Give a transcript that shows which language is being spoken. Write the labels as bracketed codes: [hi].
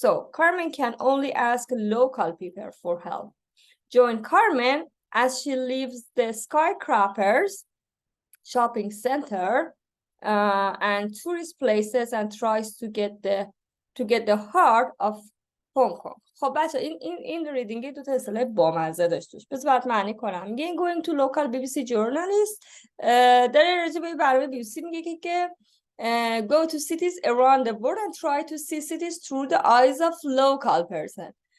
[en] So Carmen can only ask local people for help. Join Carmen as she leaves the skyscrapers, shopping center, and tourist places and tries to get the heart of Hong Kong. [fa] خب بچه این ریدینگی دو تا اصطلاح بامزه داشتش. بذار برات معنی کنم. میگه [en] going to local BBC journalist [fa] داره راجع به برنامه BBC میگه که [en] Go to cities around the world and try to see cities through the eyes of local person.